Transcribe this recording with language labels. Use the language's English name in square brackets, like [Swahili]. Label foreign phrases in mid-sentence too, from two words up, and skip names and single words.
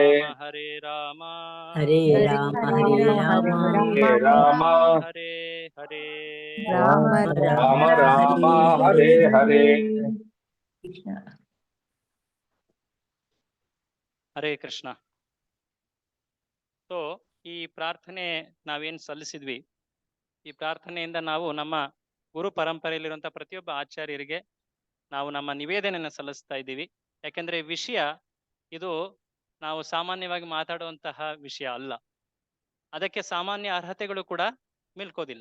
[Kannada] ಹರೇ ರಾಮ ಹರೇ ರಾಮ ಹರೇ ರಾಮ ಹರೇ ರಾಮ ಹರೇ ಹರೇ ರಾಮ ರಾಮ ರಾಮ ಹರೇ ಹರೇ. ಹರೇ ಕೃಷ್ಣ. ಸೊ ಈ ಪ್ರಾರ್ಥನೆ ನಾವೇನ್ ಸಲ್ಲಿಸಿದ್ವಿ, ಈ ಪ್ರಾರ್ಥನೆಯಿಂದ ನಾವು ನಮ್ಮ ಗುರು ಪರಂಪರೆಯಲ್ಲಿರುವಂತಹ ಪ್ರತಿಯೊಬ್ಬ ಆಚಾರ್ಯರಿಗೆ ನಾವು ನಮ್ಮ ನಿವೇದನೆಯನ್ನು ಸಲ್ಲಿಸ್ತಾ ಇದ್ದೀವಿ. ಯಾಕೆಂದ್ರೆ ವಿಷಯ ಇದು ನಾವು ಸಾಮಾನ್ಯವಾಗಿ ಮಾತಾಡುವಂತಹ ವಿಷಯ ಅಲ್ಲ, ಅದಕ್ಕೆ ಸಾಮಾನ್ಯ ಅರ್ಹತೆಗಳು ಕೂಡ ನಿಲ್ಕೋದಿಲ್ಲ.